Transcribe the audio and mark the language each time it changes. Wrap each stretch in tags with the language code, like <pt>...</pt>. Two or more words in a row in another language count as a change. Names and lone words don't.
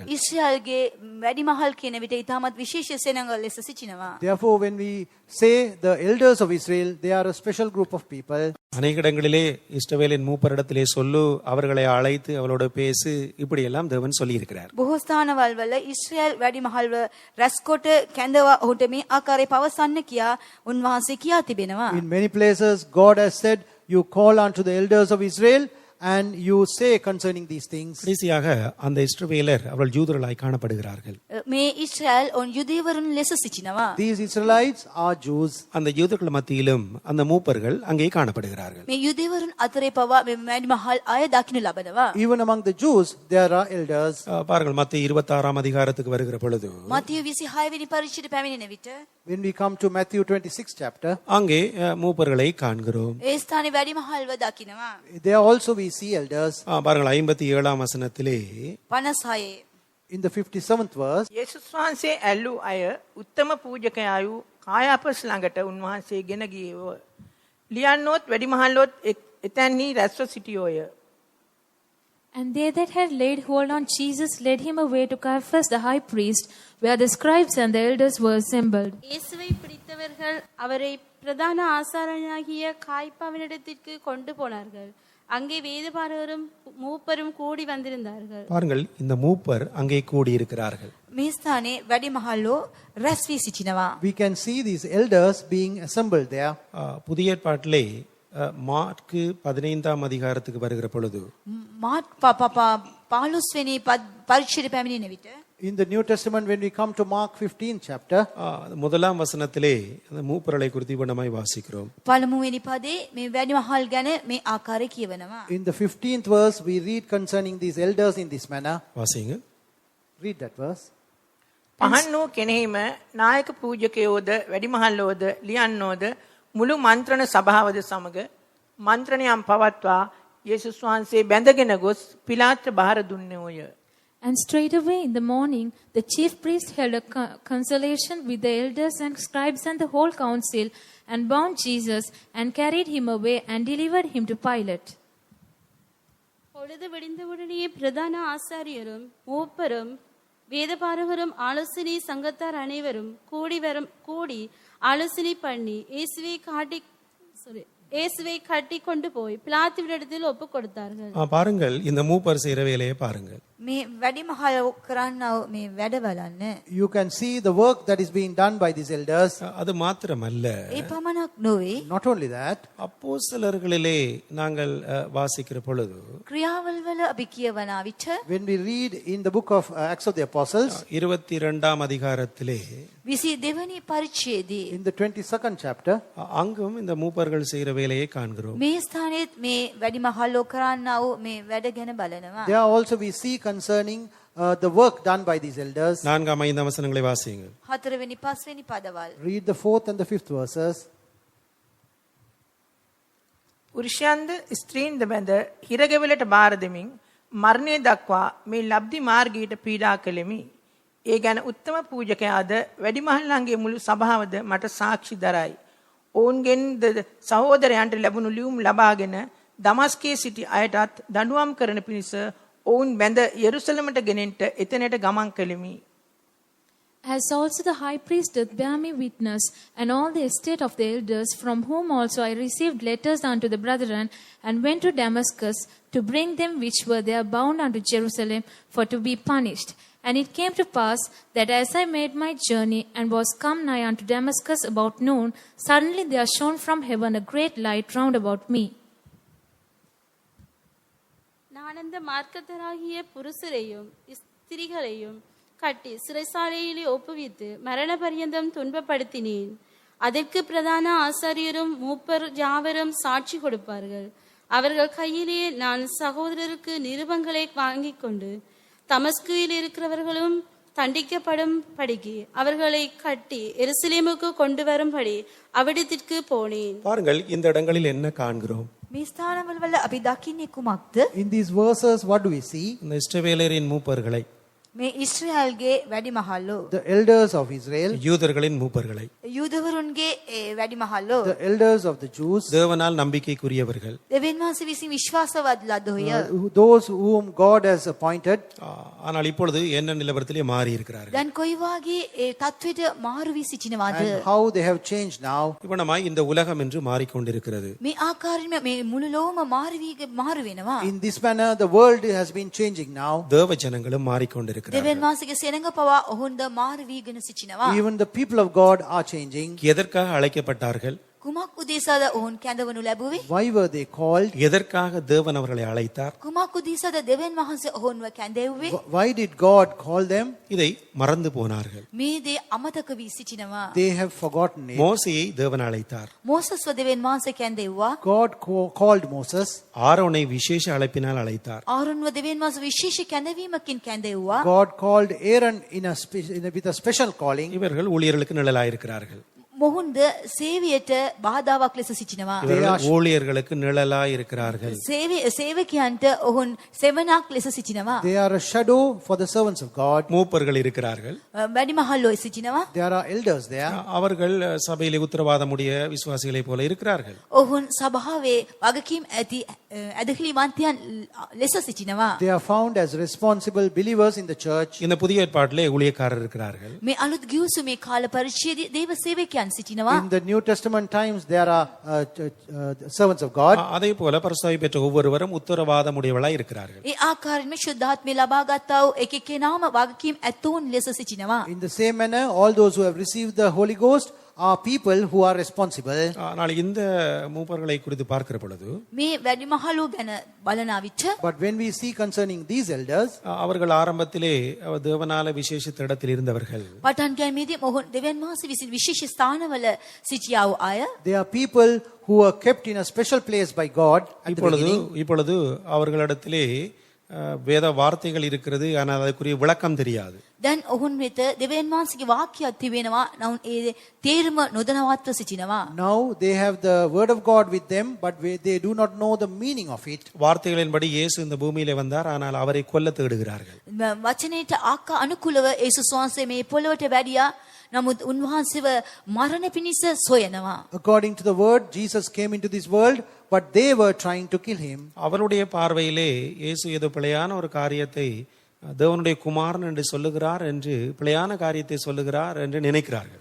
<si>ඊශ්‍රායල්ගේ වැඩිමහල් කියන විට ඉතාමත් විශේෂ සෙනඟ ලෙස සිටිනවා.</si> <en>Therefore when we say the elders of Israel, they are a special group of people.</en> <ta>அநேக இடங்களிலே இஸ்ரவேலின் மூப்பரிடத்திலே சொல்லு, அவர்களை அழைத்து அவளோட பேசு, இப்படி எல்லாம் தேவன் சொல்லி இருக்கிறார்.</ta> <si>බොහෝ ස්ථානවල වල ඊශ්‍රායල් වැඩිමහල්ව රැස්කොට කැඳවා ඔහුට මේ ආකාරයේ පවසන්න කියා උන්වහන්සේ කියා තිබෙනවා.</si> <en>In many places God has said, you call unto the elders of Israel and you say concerning these things.</en> <ta>கடைசியாக அந்த இஸ்ரவேலர் அவர்கள் யூதர்களாய் காணப்படுகிறார்கள்.</ta> <si>මේ ඊශ්‍රායල් ඔවුන් යුදෙවරුන් ලෙස සිටිනවා.</si> <en>These Israelites are Jews.</en> <ta>அந்த யூதர்கள் மத்தியிலும் அந்த மூப்பர்கள் அங்கே காணப்படுகிறார்கள்.</ta> <si>මේ යුදෙවරුන් අතරේ පවා මේ වැඩිමහල් අය දකින්න ලබනවා.</si> <en>Even among the Jews there are elders.</en> <ta>பாருங்கள் மத்தேயு 26ஆம் அதிகாரத்துக்கு வருகிற பொழுது</ta> <si>මතියු 26 වෙනි පරිච්ඡේදයට පැමිණෙන විට</si> <en>when we come to Matthew 26th chapter,</en> <ta>அங்கே மூப்பர்களை காண்கிறோம்.</ta> <si>ඒ ස්ථානයේ වැඩිමහල්ව දකිනවා.</si> <en>there also we see elders.</en> <ta>பாருங்கள் 57ஆம் வசனத்திலே 56</ta> <en>in the 57th verse,</en> <si>යේසුස් වහන්සේ ඇල්ලු අය උත්තම පූජකයායු කායාපස් ළඟට උන්වහන්සේ ගෙන ගියේව. ලියන්නොත් වැඩිමහල්ලොත් එතැන්හි රැස්ව සිටියෝය.</si> <en>And they that had laid hold on Jesus led him away to Caiaphas the high priest, where the scribes and the elders were assembled.</en> <ta>இயேசுவை பிடித்தவர்கள் அவரை பிரதான ஆசாரியனாகிய காய்பாவினிடத்திற்கு கொண்டு போனார்கள். அங்கே வேதபாரகரும் மூப்பரும் கூடி வந்திருந்தார்கள். பாருங்கள், இந்த மூப்பர் அங்கே கூடியிருக்கிறார்கள்.</ta> <si>මේ ස්ථානයේ වැඩිමහල්ලෝ රැස් වී සිටිනවා.</si> <en>We can see these elders being assembled there.</en> <ta>புதிய ஏற்பாட்டிலே மாற்கு 15ஆம் அதிகாரத்துக்கு வருகிற பொழுது</ta> <si>මාත් 15 වෙනි පරිච්ඡේදය පැමිණෙන විට</si> <en>In the New Testament, when we come to Mark 15th chapter,</en> <ta>முதலாம் வசனத்திலே அந்த மூப்பர்களை குறித்து இவ்வளமாய் வாசிக்கிறோம்.</ta> <si>පළමුවෙනි පදේ මේ වැඩිමහල් ගැන මේ ආකාරය කියවනවා.</si> <en>in the 15th verse, we read concerning these elders in this manner.</en> <ta>வாசிங்க.</ta> <en>Read that verse.</en> <si>පහන් වූ කෙනෙහිම නායක පූජකයෝද වැඩිමහල්ලෝද ලියන්නෝද මුළු මන්ත්‍රණ සභාවද සමග මන්ත්‍රණයන් පවත්වා යේසුස් වහන්සේ බැඳගෙන ගොස් පිලාත්ට බාර දුන්නේෝය.</si> <en>And straightway in the morning, the chief priest held a consultation with the elders and scribes and the whole council, and bound Jesus and carried him away and delivered him to Pilate.</en> <ta>பொழுது விடிந்தவுடனே பிரதான ஆசாரியரும் மூப்பரும் வேதபாரகரும் ஆலோசனை சங்கத்தார் அனைவரும் கூடி ஆலோசனை பண்ணி இயேசுவை கட்டி கொண்டு போய் பிலாத்துவினிடத்தில் ஒப்பு கொடுத்தார்கள். பாருங்கள், இந்த மூப்பர் செய்கிற வேலையை பாருங்கள்.</ta> <si>මේ වැඩිමහල් කරන්නව මේ වැඩ බලන්න.</si> <en>You can see the work that is being done by these elders.</en> <ta>அது மாத்திரமல்ல,</ta> <si>ඒ පමණක් නොවේ.</si> <en>Not only that,</en> <ta>அப்போஸ்தலர்களிலே நாங்கள் வாசிக்கிற பொழுது</ta> <si>ක්‍රියාවල් වල අපි කියවන විට</si> <en>when we read in the book of Acts of the Apostles,</en> <ta>22ஆம் அதிகாரத்திலே</ta> <si>22 වෙනි පරිච්ඡේදයේ</si> <en>in the 22nd chapter,</en> <ta>அங்கும் இந்த மூப்பர்கள் செய்கிற வேலையை காண்கிறோம்.</ta> <si>මේ ස්ථානයේත් මේ වැඩිමහල්ලෝ කරන්නව මේ වැඩ ගැන බලනවා.</si> <en>there also we see concerning the work done by these elders.</en> <ta>4ஆம் 5ஆம் வசனங்களை வாசிங்க.</ta> <si>4 වෙනි 5 වෙනි පදවල්.</si> <en>Read the 4th and the 5th verses.</en> <si>පුරුෂයන්ද ස්ත්‍රීන්ද බැඳ හිරගෙවලට බාර දෙමින් මරණය දක්වා මේ ලබ්ධි මාර්ගයට පීඩා කළෙමි. ඒ ගැන උත්තම පූජකයාද වැඩිමහල්ලන්ගේ මුළු සභාවද මට සාක්ෂි දරයි. ඔවුන්ගෙන් සහෝදරයන්ට ලැබුණු ලියුම් ලබාගෙන දමස්කයේ සිටි අයටත් දඬුවම් කරන පිණිස ඔවුන් බැඳ යෙරුසලමට ගෙනෙන්නට එතනට ගමන් කළෙමි.</si> <en>As also the high priest doth bear me witness, and all the estate of the elders, from whom also I received letters unto the brethren, and went to Damascus to bring them which were there bound unto Jerusalem for to be punished. And it came to pass that as I made my journey and was come nigh unto Damascus about noon, suddenly there shone from heaven a great light round about me.</en> <ta>நான் அந்த மார்க்கத்தராகிய புருஷரையும் ஸ்திரீகளையும் கட்டி சிறைசாலையிலே ஒப்புவித்து மரண பரியந்தம் துன்பப்படுத்தினேன். அதற்கு பிரதான ஆசாரியரும் மூப்பர் யாவரும் சாட்சி கொடுப்பார்கள். அவர்கள் கையிலே நான் சகோதரருக்கு நிருபங்களை வாங்கிக் கொண்டு தமஸ்குவில் இருக்கிறவர்களும் தண்டிக்கப்படும் படிக்கு அவர்களை கட்டி எருசலேமுக்கு கொண்டு வரும்படி அவ்விடத்திற்கு போனேன். பாருங்கள், இந்த இடங்களில் என்ன காண்கிறோம்?</ta> <si>මේ ස්ථානවල වල අපි දකින්නේ කුමක්ද?</si> <en>In these verses, what do we see?</en> <ta>இந்த இஸ்ரவேலரின் மூப்பர்களை,</ta> <si>මේ ඊශ්‍රායල්ගේ වැඩිමහල්ලෝ,</si> <en>The elders of Israel,</en> <ta>யூதர்களின் மூப்பர்களை,</ta> <si>යුදවරුන්ගේ වැඩිමහල්ලෝ,</si> <en>the elders of the Jews,</en> <ta>தேவனால் நம்பிக்கைக்குரியவர்கள்,</ta> <si>දෙවියන් වහන්සේ විසින් විශ්වාසවත් ලදෝය.</si> <en>those whom God has appointed.</en> <ta>ஆனால் இப்பொழுது என்ன நிலவரத்திலே மாறி இருக்கிறார்கள்.</ta> <si>දැන් කොයි වාගේ ඒ தത്വෙට මාරු වී සිටිනවද?</si> <en>And how they have changed now.</en> <ta>இவனமாய் இந்த உலகம் என்று மாறிக்கொண்டிருக்கிறது.</ta> <si>මේ ආකාරයෙන්ම මේ මුළු ලෝකම මාරු වෙනවා.</si> <en>In this manner, the world has been changing now.</en> <ta>தேவ ஜனங்களும் மாறிக்கொண்டிருக்கிறார்கள்.</ta> <si>දෙවියන් වහන්සේගේ සෙනඟ පවා ඔවුන්ද මාරු වීගෙන සිටිනවා.</si> <en>Even the people of God are changing.</en> <ta>எதற்காக அழைக்கப்பட்டார்கள்?</ta> <si>කුමක් උදෙසාද ඔවුන් කැඳවනු ලැබුවේ?</si> <en>Why were they called?</en> <ta>எதற்காக தேவன் அவர்களை அழைத்தார்?</ta> <si>කුමක් උදෙසාද දෙවියන් වහන්සේ ඔවුන්ව කැඳෙව්වේ?</si> <en>Why did God call them?</en> <ta>இதை மறந்து போனார்கள்.</ta> <si>මේ දේ අමතක වී සිටිනවා.</si> <en>They have forgotten it.</en> <ta>மோசேயை தேவன் அழைத்தார்.</ta> <si>මෝසස්ව දෙවියන් වහන්සේ කැඳෙව්වා.</si> <en>God called Moses.</en> <ta>ஆரோனை விசேஷ அழைப்பினால் அழைத்தார்.</ta> <si>ආරොන්ව දෙවියන් වහන්සේ විශේෂ කැඳවීමකින් කැඳෙව්වා.</si> <en>God called Aaron with a special calling.</en> <ta>இவர்கள் ஊழியர்களுக்கு நிழலாயிருக்கிறார்கள்.</ta> <si>මොහුන්ද සේවයට බාධාවක් ලෙස සිටිනවා.</si> <ta>இவர்கள் ஊழியர்களுக்கு நிழலாய் இருக்கிறார்கள்.</ta> <si>සේවකයන්ට ඔවුන් සෙවණක් ලෙස සිටිනවා.</si> <en>They are a shadow for the servants of God.</en> <ta>மூப்பர்கள் இருக்கிறார்கள்.</ta> <si>වැඩිමහල්ලෝ සිටිනවා.</si> <en>There are elders there.</en> <ta>அவர்கள் சபையிலே உத்தரவாதமுடைய விசுவாசிகளை போல இருக்கிறார்கள்.</ta> <si>ඔවුන් සභාවේ වගකීම් ඇති ඇදහිලිවන්තයන් ලෙස සිටිනවා.</si> <en>They are found as responsible believers in the church.</en> <ta>இந்த புதிய ஏற்பாட்டிலே ஊழியக்காரர் இருக்கிறார்கள்.</ta> <si>මේ අලුත් ගිවිසුමේ කාල පරිච්ඡේදයේ දේව සේවකයන් සිටිනවා.</si> <en>In the New Testament times, there are servants of God.</en> <ta>அதே போல பரிசுத்தாவி பெற்ற ஒவ்வொருவரும் உத்தரவாதம் உடையவளாய் இருக்கிறார்கள்.</ta> <si>ඒ ආකාරයෙන්ම ශුද්ධාත්මය ලබා ගත්තා වූ එක එක්කෙනාම වගකීම් ඇත්තෝන් ලෙස සිටිනවා.</si> <en>In the same manner, all those who have received the Holy Ghost are people who are responsible.</en> <ta>ஆனால் இந்த மூப்பர்களை குறித்து பார்க்கிற பொழுது</ta> <si>මේ වැඩිමහලු ගැන බලන විට</si> <en>But when we see concerning these elders,</en> <ta>அவர்கள் ஆரம்பத்திலே தேவனால விசேஷித்த இடத்தில் இருந்தவர்கள்.</ta> <si>පටන් ගැනීමේදී මොහොන් දෙවියන් වහන්සේ විසින් විශේෂ ස්ථානවල සිටියා වූ අය.</si> <en>they are people who are kept in a special place by God at the beginning.</en> <ta>இப்பொழுது அவர்களிடத்திலே வேத வார்த்தைகள் இருக்கிறது, ஆனால் அதுக்குரிய விளக்கம் தெரியாது.</ta> <si>දැන් ඔවුන් වෙත දෙවියන් වහන්සේගේ වාක්‍යයක් තිබෙනවා. නමුත් ඒ තේරුම නොදනවත්ව සිටිනවා.</si> <en>Now they have the word of God with them, but they do not know the meaning of it.</en> <ta>வார்த்தைகளின்படி இயேசு இந்த பூமியிலே வந்தார், ஆனால் அவரை கொல்ல தேடுகிறார்கள்.</ta> <si>වචනයට ආකා අනුකූලව යේසුස් වහන්සේ මේ පොළොවට වැඩියා. නමුත් උන්වහන්සේව මරණ පිණිස සොයනවා.</si> <en>According to the word, Jesus came into this world, but they were trying to kill him.</en> <ta>அவருடைய பார்வையிலே இயேசு ஏதோ பிழையான ஒரு காரியத்தை தேவனுடைய குமாரன் என்று சொல்லுகிறார் என்று பிழையான காரியத்தை சொல்லுகிறார் என்று நினைக்கிறார்கள்.</ta>